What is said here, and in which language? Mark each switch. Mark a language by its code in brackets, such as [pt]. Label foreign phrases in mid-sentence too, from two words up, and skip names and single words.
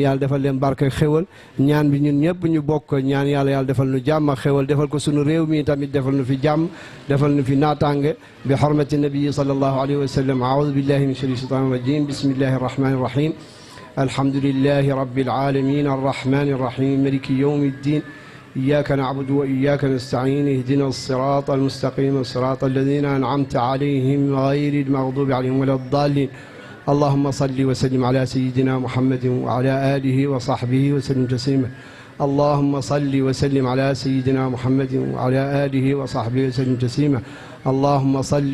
[wo] yàlla defal leen barke xéwal ñaan bi ñun ñëpp ñu bokk ñaan yàlla defal nu jàmm ak xéwal defal ko sunu réew mi tamit defal nu fi jàmm defal nu fi naataange bi xormati nabii [ar] صلى الله عليه وسلم أعوذ بالله من شر الشيطان الرجيم بسم الله الرحمن الرحيم الحمد لله رب العالمين الرحمن الرحيم مالك يوم الدين إياك نعبد وإياك نستعين اهدنا الصراط المستقيم صراط الذين أنعمت عليهم غير المغضوب عليهم ولا الضالين اللهم صل وسلم على سيدنا محمد وعلى آله وصحبه وسلم تسليما اللهم صل وسلم على سيدنا محمد وعلى آله وصحبه وسلم تسليما اللهم صل